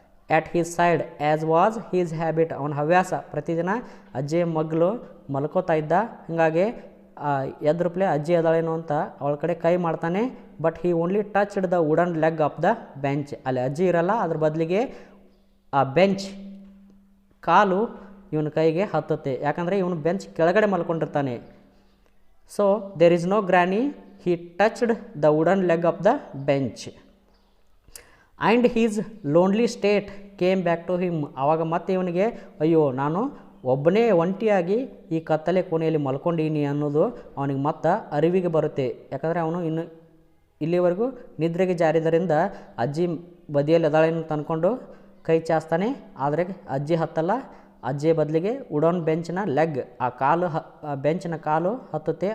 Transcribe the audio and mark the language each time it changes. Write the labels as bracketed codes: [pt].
[en] at his side as was his habit, [kn] ಅವನ ಹವ್ಯಾಸ, ಪ್ರತಿದಿನ ಅಜ್ಜಿಯ ಮಗ್ಳು ಮಲ್ಕೋತಾ ಇದ್ದ, ಹೀಗಾಗಿ ಎದ್ರುಪ್ಲೆ ಅಜ್ಜಿ ಅದಾಳೇನೋ ಅಂತ ಅವಳ ಕಡೆ ಕೈ ಮಾಡ್ತಾನೆ. [en] But he only touched the wooden leg of the bench. [kn] ಅಲ್ಲಿ ಅಜ್ಜಿ ಇರಲ್ಲ, ಅದ್ರ ಬದಲಿಗೆ ಆ ಬೆಂಚ್ ಕಾಲು ಇವನ ಕೈಗೆ ಹತ್ತುತ್ತೆ, ಯಾಕಂದರೆ ಇವನು ಬೆಂಚ್ ಕೆಳಗಡೆ ಮಲ್ಕೊಂಡಿರ್ತಾನೆ. [en] So there is no granny, he touched the wooden leg of the bench and his lonely state came back to him. [kn] ಆವಾಗ ಮತ್ತೆ ಇವನಿಗೆ ಅಯ್ಯೋ ನಾನು ಒಬ್ಬನೇ ಒಂಟಿಯಾಗಿ ಈ ಕತ್ತಲೆ ಕೋಣೆಯಲ್ಲಿ ಮಲ್ಕೊಂಡೀನಿ ಅನ್ನೋದು ಅವನಿಗೆ ಮತ್ತೆ ಅರಿವಿಗೆ ಬರುತ್ತೆ. ಯಾಕಂದರೆ ಅವನು ಇನ್ನು ಇಲ್ಲಿವರೆಗೂ ನಿದ್ರೆಗೆ ಜಾರಿದ್ದರಿಂದ ಅಜ್ಜಿ ಬದಿಯಲ್ಲಿ ಅದಾಳೇನು ತಂದ್ಕೊಂಡು ಕೈ ಚಾಸ್ತಾನೆ, ಆದರೆ ಅಜ್ಜಿ ಹತ್ತಲ್ಲ, ಅಜ್ಜಿಯ ಬದಲಿಗೆ ವುಡನ್ ಬೆಂಚ್ನ ಲೆಗ್, ಆ ಕಾಲು ಬೆಂಚಿನ ಕಾಲು ಹತ್ತುತ್ತೆ.